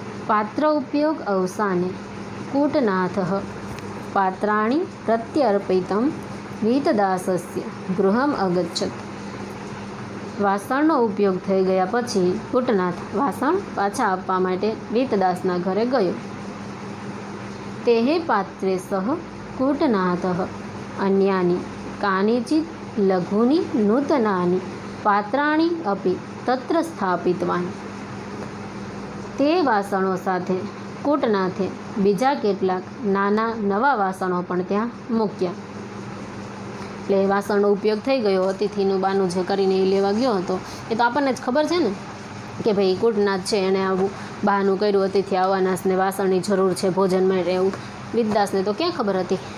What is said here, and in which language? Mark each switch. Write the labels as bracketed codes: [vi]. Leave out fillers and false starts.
[sa] પાત્ર ઉપયોગ અવસાને કૂટનાથ પાત્રાણી પ્રત્યર્પિતમ વીતદાસસ્ય ગૃહમ અગચ્છત. [gu] વાસણનો ઉપયોગ થઈ ગયા પછી કૂટનાથ વાસણ પાછા આપવા માટે વીતદાસના ઘરે ગયો. [sa] તેહે પાત્રે સહ કૂટનાથ अन्यानि कानिचित् लघूनि नूतनानि पात्राणि अपि तत्र स्थापितवान्। [gu] તે વાસણો સાથે કૂટનાથે બીજા કેટલાક નાના નવા વાસણો પણ ત્યાં મૂક્યા. એટલે વાસણનો ઉપયોગ થઈ ગયો. અતિથિનું બાનું જે કરીને એ લેવા ગયો હતો એ તો આપણને જ ખબર છે ને કે ભાઈ કૂટનાથ છે એણે આવું બહાનું કર્યું, અતિથિ આવવાના ને વાસણની જરૂર છે ભોજન માટે, એવું વિદ્યાદાસને તો ક્યાં ખબર હતી.